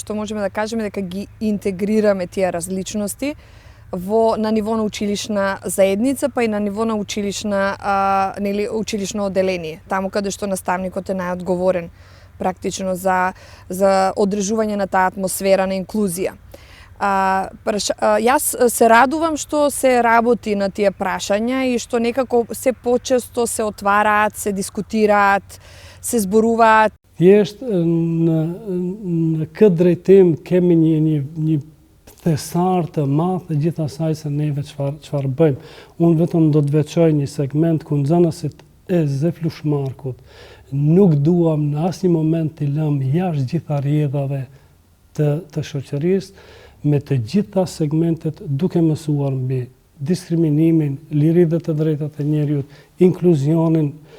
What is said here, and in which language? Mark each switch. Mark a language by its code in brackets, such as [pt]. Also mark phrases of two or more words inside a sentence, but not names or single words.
[mk] што можеме да кажеме дека ги интегрираме тие различности на ниво на училишна заедница, па и на ниво на училишно оделение, таму каде што наставникот е најодговорен практично за одржување на таа атмосфера на инклузија. Јас се радувам што се работи на тие прашања и што некако се почесто се отвараат, се дискутираат, се зборуваат. [sq] Thjesht në këtë drejtim kemi një thesar të madh të gjithë asaj se neve çfarë bëjmë. Unë vetëm do të veçoj një segment ku nxënësit e Zeflushmarkut nuk duam në asnjë moment të lëmë jashtë gjitha rrjedhave të shoqërisë, me të gjitha segmentet duke mësuar mbi diskriminimin, liritë dhe të drejtat e njerëzit, inkluzionin,